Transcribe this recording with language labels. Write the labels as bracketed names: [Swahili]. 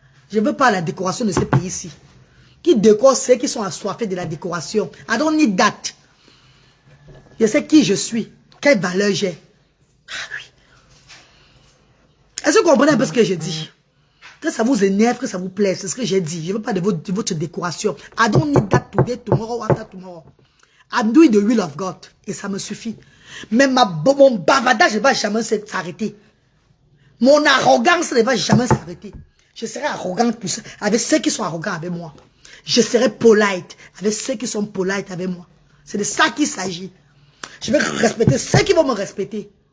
[French] Je ne veux pas la décoration de ces pays-ci. Qui décore ceux qui sont assoiffés de la décoration. [English] I don't need that. [French] Je sais qui je suis. Quelle valeur j'ai. Ah oui. Est-ce que vous comprenez un peu ce que j'ai dit? Que ça vous énerve, que ça vous plaise. C'est ce que j'ai dit. Je ne veux pas de votre décoration. [English] I don't need that today, tomorrow, after tomorrow. I'm doing the will of God. [French] Et ça me suffit. Mais mon bavardage ne va jamais s'arrêter. Mon arrogance ne va jamais s'arrêter. Je serai arrogante avec ceux qui sont arrogants avec moi. Je serai polite avec ceux qui sont polite avec moi. C'est de ça qu'il s'agit. Je vais respecter ceux qui vont me respecter.